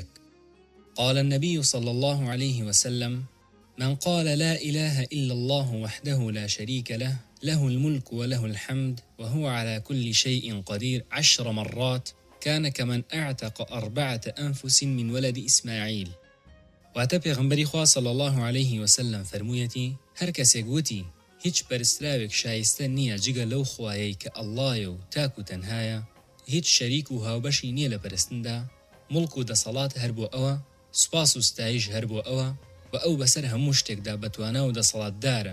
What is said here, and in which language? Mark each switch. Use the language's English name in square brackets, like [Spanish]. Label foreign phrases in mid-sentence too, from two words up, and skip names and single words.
[Arabic] قال النبي صلى الله عليه وسلم: من قال لا إله إلا الله وحده لا شريك له، له الملك وله الحمد وهو على كل شيء قدير 10 مرات، كان كمن اعتق 4 أنفس من ولد إسماعيل. [Central Kurdish] واتە پێغەمبەری خوا [Arabic] صلی الله عليه وسلم [Central Kurdish] فرموویەتی: هەر کەسێک وتی هیچ پەرستراوێک شایستە نییە جگە لەو خوایەی کە ئەڵڵایە و تاک و تەنهایە، هیچ شەریک و هاوبەشی نییە لە پەرستندا، مڵک و دەسەڵات هەر بۆ ئەوە، سوپاس و ستایش هەر بۆ ئەوە، و ئەو بەسەر هەموو شتێکدا بەتوانە و دەسەڵاتدارە.